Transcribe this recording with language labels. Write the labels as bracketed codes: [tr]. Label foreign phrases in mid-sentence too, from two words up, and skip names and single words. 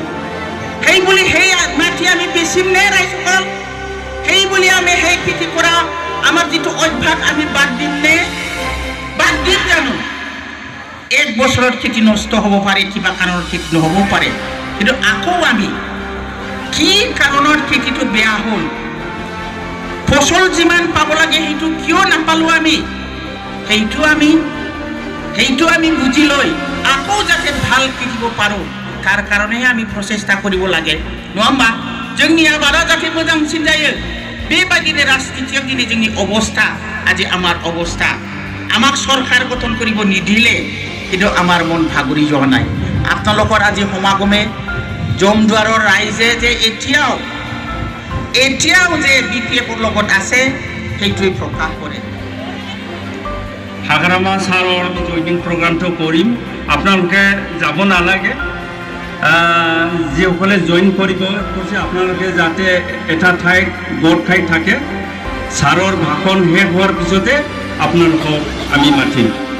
[as] সেই বুলি সেই মাটি আমি বেচিম নে ৰাইজসকল সেই বুলি আমি সেই খেতি কৰা আমাৰ যেটো অভ্যাস আমি বাদ দিম নে বাদ দিম জানো এক বছৰত খেতি নষ্ট হ'ব পাৰে কিবা কাৰণৰ খেতি নহ'ব পাৰে কিন্তু আকৌ আমি কি কাৰণৰ খেতিটো বেয়া হ'ল ফসল যিমান পাব লাগে সেইটো কিয় নাপালো আমি সেইটো আমি বুজি লৈ আকৌ যাতে ভাল খেতিব পাৰো তাৰ কাৰণে আমি প্ৰচেষ্টা কৰিব লাগে নহবা [brx] जोंनि आबादा जाथे मोजांसिन जायो बेबायदिनो राजनीतियाव दिनै जोंनि अबस्था [as] আজি আমাৰ অৱস্থা আমাক सरकार गठन কৰিব নিদিলে কিন্তু আমাৰ মন ভাগৰি যোৱা নাই আপোনালোকৰ আজি সমাগমে জমদুৱাৰৰ ৰাইজে যে এতিয়াও যে বিপিএফৰ লগত আছে সেইটোই প্ৰকাশ কৰে হাগ্ৰামা সাৰৰ [en] joining programme [as] কৰিম আপোনালোকে যাব নালাগে যিসকলে জইন কৰিব কৈছে আপোনালোকে যাতে এটা ঠাইত গোট খাই থাকে সাৰৰ ভাষণ শেষ হোৱাৰ পিছতে আপোনালোকক আমি মাতিম